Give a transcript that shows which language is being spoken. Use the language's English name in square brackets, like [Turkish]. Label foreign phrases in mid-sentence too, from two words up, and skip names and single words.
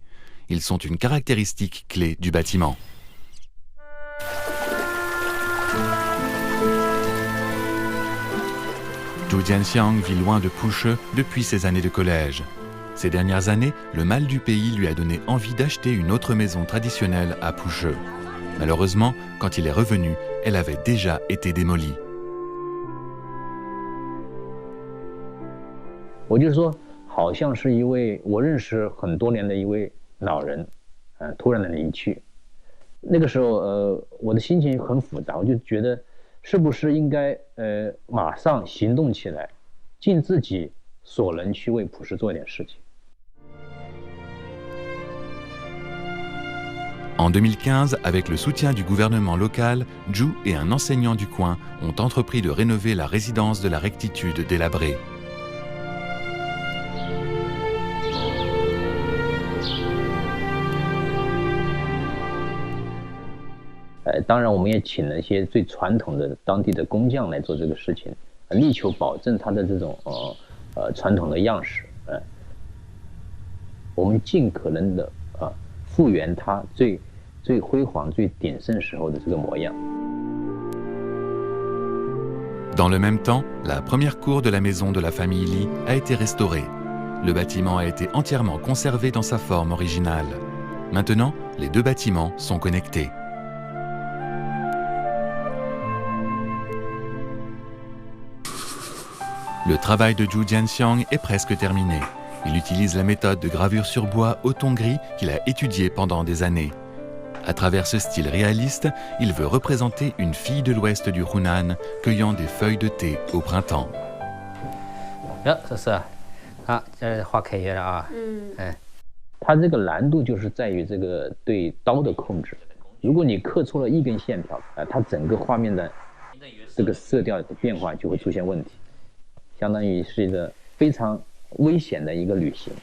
[French] Ils sont une caractéristique clé du bâtiment. Zhu Jianxiang vit loin de Pushhe depuis ses années de collège. Ces dernières années, le mal du pays lui a donné envie d'acheter une autre maison traditionnelle à Pushhe. Malheureusement, quand il est revenu, elle avait déjà été démolie. [Chinese] 我就说，好像是一位我认识很多年的一位老人，突然的离去。那个时候，我的心情很复杂，我就觉得，是不是应该马上行动起来，尽自己所能去为普什做一点事情。 [French] En 2015, avec le soutien du gouvernement local, Zhu et un enseignant du coin ont entrepris de rénover la résidence de la rectitude délabrée. [Chinese] « 当然，我们也请了一些最传统的当地的工匠来做这个事情，力求保证它的这种传统的样式。我们尽可能的复原它最辉煌、最鼎盛时候的这个模样。 [French] Dans le même temps, la première cour de la maison de la famille Li a été restaurée. Le bâtiment a été entièrement conservé dans sa forme originale. Maintenant, les 2 bâtiments sont connectés. Le travail de Zhu Jianxiang est presque terminé. Il utilise la méthode de gravure sur bois au ton gris qu'il a étudiée pendant des années. À travers ce style réaliste, il veut représenter une fille de l'ouest du Hunan cueillant des feuilles de thé au printemps. [Chinese] 这是啊，这画开叶了啊。它这个难度就是在于这个对刀的控制。如果你刻错了一根线条，它整个画面的这个色调的变化就会出现问题，相当于是一个非常危险的一个旅行。